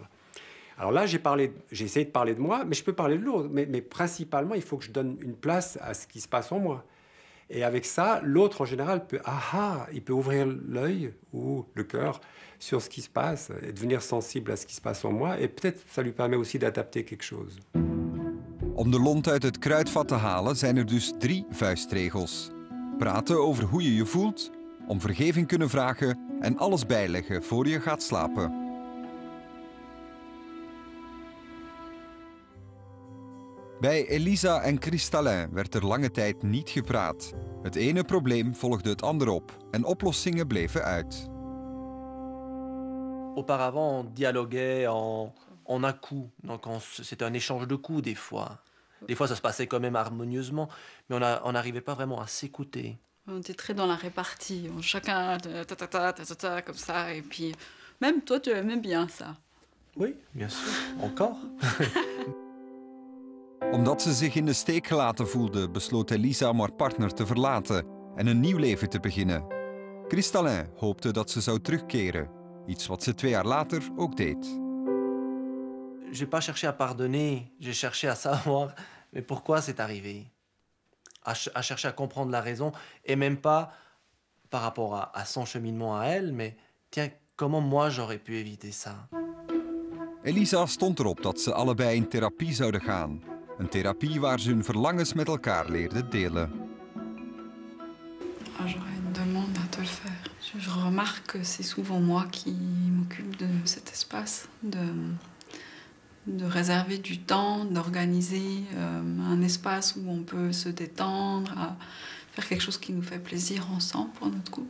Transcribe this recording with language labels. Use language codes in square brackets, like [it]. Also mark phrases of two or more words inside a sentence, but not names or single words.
[fr] Alors là, j'ai essayé de parler de moi, mais je peux parler de l'autre. Mais principalement, il faut que je donne une place à ce qui se passe en moi. Et avec ça, l'autre, en général, il peut ouvrir l'œil ou le cœur sur ce qui se passe et devenir sensible à ce qui se passe en moi. Et peut-être ça lui permet aussi d'adapter quelque chose. [nl] Om de lont uit het kruidvat te halen zijn er dus 3 vuistregels. Praten over hoe je je voelt, om vergeving kunnen vragen en alles bijleggen voor je gaat slapen. Bij Elisa en Cristallin werd er lange tijd niet gepraat. Het ene probleem volgde het andere op en oplossingen bleven uit. [fr] Auparavant, on dialoguait en à-coups. Donc c'était un échange de coups des fois. Des fois, ça se passait quand même harmonieusement, mais on n'arrivait pas vraiment à s'écouter. On était très dans la répartie. Chacun comme ça. Et puis, même toi, tu aimais bien ça. Oui, bien sûr. Encore. [nl] Omdat ze zich in de steek gelaten voelde, besloot Elisa om haar partner te verlaten en een nieuw leven te beginnen. Cristallin hoopte dat ze zou terugkeren, iets wat ze 2 jaar later ook deed. [fr] J'ai pas cherché à pardonner, j'ai cherché à savoir mais pourquoi c'est arrivé. À chercher à comprendre la raison et même pas par rapport à son cheminement à elle, mais tiens, comment moi j'aurais pu éviter ça. [nl] Elisa stond erop dat ze allebei in therapie zouden gaan. Een therapie waar ze hun verlangens met elkaar leerden delen. [fr] J'aurais une demande à te le faire. Je remarque que c'est souvent moi qui m'occupe de cet espace, de réserver du temps, d'organiser un espace où on peut se détendre, à faire quelque chose qui nous fait plaisir ensemble pour notre couple.